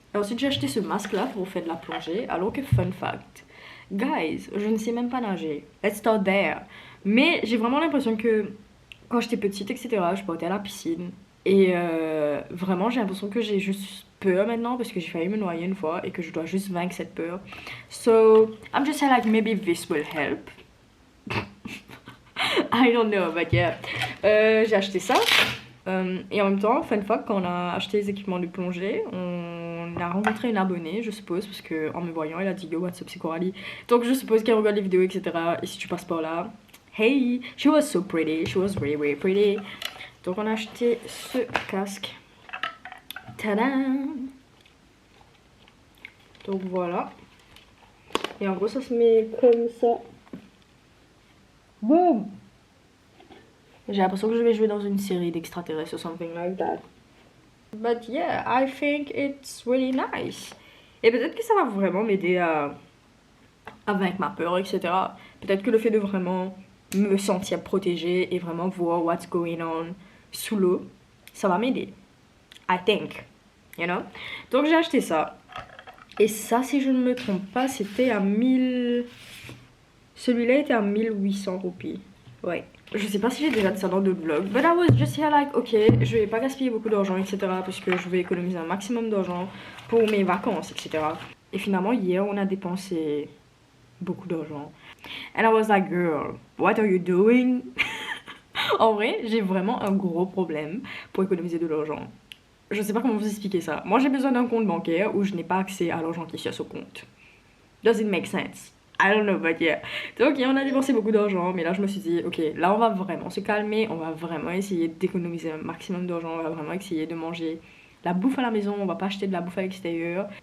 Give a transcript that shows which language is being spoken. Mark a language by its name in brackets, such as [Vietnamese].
[French] Et ensuite j'ai acheté ce masque là pour faire de la plongée. Alors que fun fact, guys, je ne sais même pas nager. [English] Let's start there. [French] Mais j'ai vraiment l'impression que quand j'étais petite, etc., je partais à la piscine. Et vraiment, j'ai l'impression que j'ai juste peur maintenant parce que j'ai failli me noyer une fois et que je dois juste vaincre cette peur. [English] So, I'm just saying like maybe this will help. I don't know, but yeah. [French] J'ai acheté ça. Et en même temps, fun fact, quand on a acheté les équipements de plongée, on a rencontré une abonnée, je suppose, parce qu'en me voyant, elle a dit [English] yo, what's up, [French] c'est Coralie. Donc je suppose qu'elle regarde les vidéos, etc. Et si tu passes par là, [English] hey, she was so pretty, she was really, really pretty. [French] Donc on a acheté ce casque. Tadam! Donc voilà. Et en gros, ça se met comme ça. Boum! J'ai l'impression que je vais jouer dans une série d'extraterrestres [English] or something like that. But yeah, I think it's really nice. [French] Et peut-être que ça va vraiment m'aider à vaincre ma peur, etc. Peut-être que le fait de vraiment me sentir protégée et vraiment voir [English] what's going on [French] sous l'eau, ça va m'aider. [English] I think. You know? [French] Donc j'ai acheté ça. Et ça, si je ne me trompe pas, c'était à 1000... Celui-là était à 1800 roupies. Ouais. Je sais pas si j'ai déjà dit ça dans d'autres vlogs. [English] But I was just here like, ok, [French] je vais pas gaspiller beaucoup d'argent, etc. Parce que je vais économiser un maximum d'argent pour mes vacances, etc. Et finalement, hier, on a dépensé beaucoup d'argent. [English] And I was like, girl, what are you doing? [French] En vrai, j'ai vraiment un gros problème pour économiser de l'argent. Je sais pas comment vous expliquer ça. Moi, j'ai besoin d'un compte bancaire où je n'ai pas accès à l'argent qui est sur ce compte. [English] Does it make sense? I don't know, but yeah. [French] Donc, on a dépensé beaucoup d'argent, mais là, je me suis dit, ok, là, on va vraiment se calmer, on va vraiment essayer d'économiser un maximum d'argent, on va vraiment essayer de manger la bouffe à la maison, on va pas acheter de la bouffe à l'extérieur.